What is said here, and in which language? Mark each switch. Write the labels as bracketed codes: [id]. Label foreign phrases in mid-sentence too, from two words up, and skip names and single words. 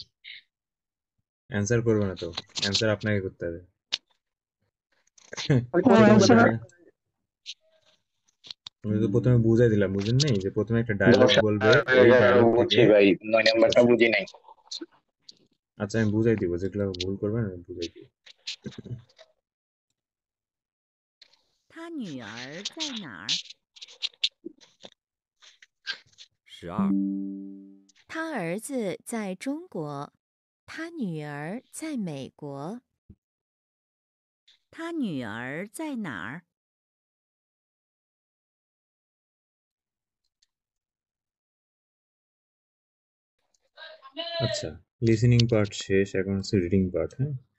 [bn] অ্যান্সার করবে না তো, অ্যান্সার আপনাকে করতে হবে। ওই ও প্রথমে অ্যান্সার আমি তো প্রথমে বুঝাই দিলাম, বুঝেন নাই? যে প্রথমে একটা ডায়লগ বলবে, ওই ডায়লগ থেকে ভাই 9 নম্বরটা বুঝি নাই। আচ্ছা আমি বুঝাই দিব, যেগুলো ভুল করবেন আমি বুঝাই দিব। [zh] 他女儿在哪儿？ 12，他儿子在中国，他女儿在美国。他女儿在哪儿？ [bn] আচ্ছা, [en] listening part [bn] শেষ, এখন হচ্ছে [en] reading part. [bn] হ্যাঁ,